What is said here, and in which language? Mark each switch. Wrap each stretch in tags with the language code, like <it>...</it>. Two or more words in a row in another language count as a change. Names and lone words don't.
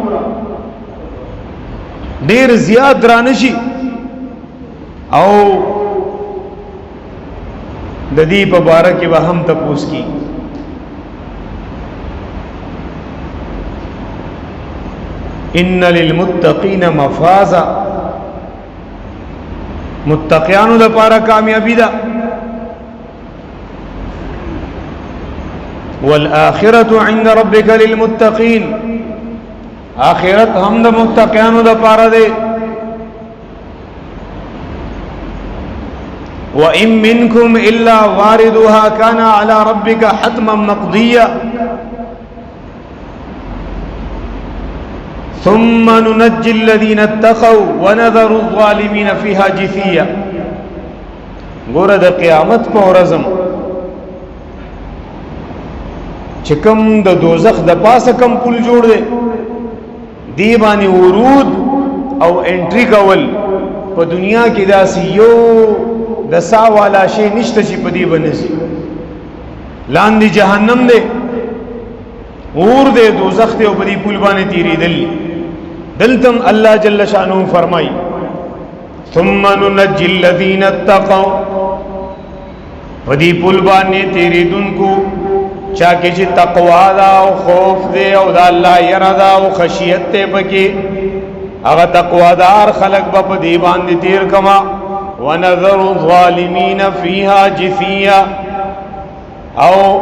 <ps>ډیر زیات درانه شي او د دې په باره کې به هم تپوس کی</ps> <ar>ان للمتقین مفازا</ar> <ps>متقیانو لپاره کامیابی ده</ps> <ar>والآخرة عند ربك للمتقين</ar> <ps>آخرت هم د متقیانو د پاره ده</ps> <ar>وَإِن مِّنكُمْ إِلَّا وَارِدُهَا كَانَ عَلَى رَبِّكَ حَتْمًا مَقْضِيًّا ثُمَّ نُنَجِّي الَّذِينَ اتَّقَوْا وَنَذَرُ الظَّالِمِينَ فِيهَا جِثِيًّا</ar> <ps>ګوره د قیامت په ورځ چې کوم د دوزخ د پاسه کم پل جوړ دی دی باندې ورود او انټری کول په دنیا کې داسې یو د سا والا شی نشته چې په دې باندې لاندې جهنم دی اور دی دوزخ دی او په دې پل باندې تیریدل دلتم الله</ps> <ar>جل شانه</ar> <ps>فرمای</ps> <ar>ثم ننجي الذين اتقوا</ar> <ps>په دې پل باندې تیریدونکو چا کې چې تقوا دا او خوف دی او د الله یره دا او خشیت ته پکې هغه تقوا دار خلق په دې باندې تیر کما</ps> <ar>ونذر الظالمین فیها جثیا</ar> <ps>او</ps>